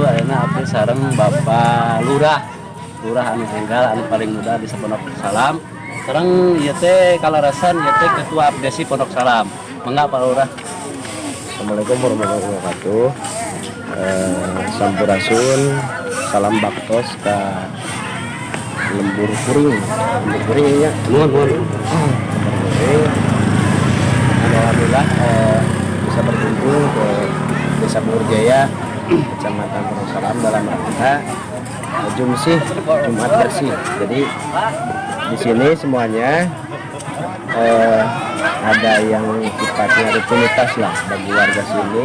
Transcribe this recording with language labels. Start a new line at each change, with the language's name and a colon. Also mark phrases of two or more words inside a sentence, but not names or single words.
Sundanese: Ayeuna abdi sareng Bapak Lurah anu enggal anu paling muda di Pondok Salam. Sareng ieu teh kalarasan ieu teh ketua abdesi Pondok Salam. Mangga Pak Lurah.
Arabic: السلام عليكم ورحمة الله وبركاته.
Sundanese: Sampurasun salam baktos ka lembur kuring ya. Nuhun.
Indonesian: Alhamdulillah bisa berkunjung ke Desa Bungur Jaya, Kecamatan Pondok Salam dalam rangka jumsih Jumat bersih. Jadi di sini semuanya ada yang sifatnya rutinitas lah bagi warga sini.